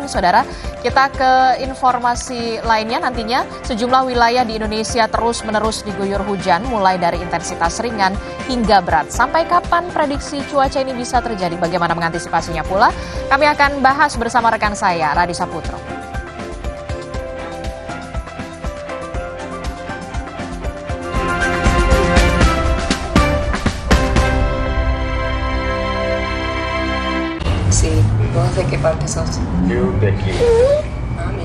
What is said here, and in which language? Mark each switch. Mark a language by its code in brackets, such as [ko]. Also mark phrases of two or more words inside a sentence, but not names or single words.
[id] Saudara, kita ke informasi lainnya. Nantinya sejumlah wilayah di Indonesia terus-menerus diguyur hujan, mulai dari intensitas ringan hingga berat. Sampai kapan prediksi cuaca ini bisa terjadi? Bagaimana mengantisipasinya pula? Kami akan bahas bersama rekan saya, Radi Saputro. [es] Sí, ¿vos de qué parte sos? Yo de aquí. Ah, mira.